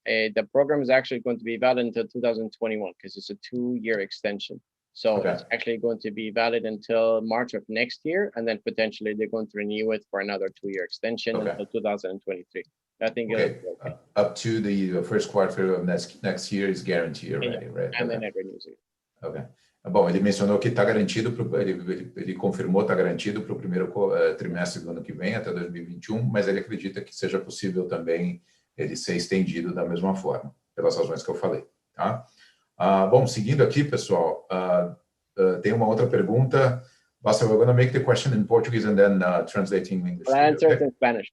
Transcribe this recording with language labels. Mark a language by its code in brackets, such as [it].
[en] The program is actually going to be valid until 2021 because it's a 2-year extension. So It's actually going to be valid until March of next year, and then potentially they're going to renew it for another 2-year extension until 2023. I think up to the first quarter of next year is guaranteed already, right? And then it renews it. Okay. [pt] Bom, ele mencionou que está garantido, ele confirmou está garantido para o primeiro trimestre do ano que vem, até 2021, mas ele acredita que seja possível também ele ser estendido da mesma forma, pelas razões que eu falei. Tá? Bom, seguindo aqui, pessoal, tem uma outra pergunta. [en] Basta, we're going to make the question in Portuguese and then translating in English. I'll answer it in Spanish.